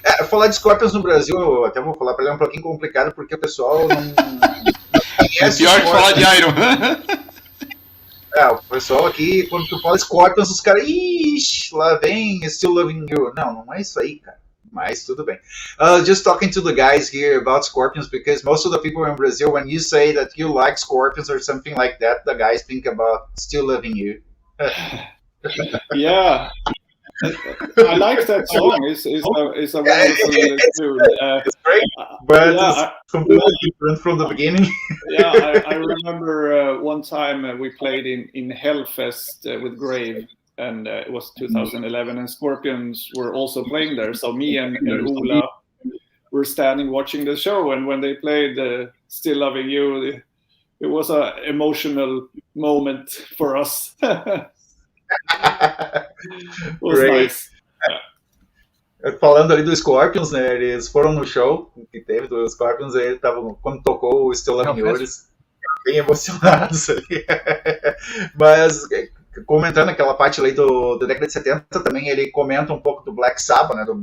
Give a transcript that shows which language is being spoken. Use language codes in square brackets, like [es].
[pt] Falar de Scorpions no Brasil, eu até vou falar para ele, é um pouquinho complicado, porque o pessoal não conhece. É pior que falar de Iron. O pessoal aqui, quando tu fala Scorpions, os caras, ixi, lá vem Still Loving You. Não é isso aí, cara. Mas tudo bem. [en] Just talking to the guys here about Scorpions, because most of the people in Brazil, when you say that you like Scorpions or something like that, the guys think about Still Loving You. Yeah. I like that song. It's a wonderful tune. It's great, but it's completely different from the beginning. I remember one time we played in Hellfest with Grave, and it was 2011, and Scorpions were also playing there. So me and Ola were standing watching the show, and when they played Still Loving You, it was an emotional moment for us. It was Great. nice. [pt] Falando ali do Scorpions, né? Eles foram no show que teve do Scorpions, aí estavam, quando tocou o Still Love Me, eles bem emocionados ali. Mas, comentando aquela parte ali da década de 70, também ele comenta um pouco do Black Sabbath, né?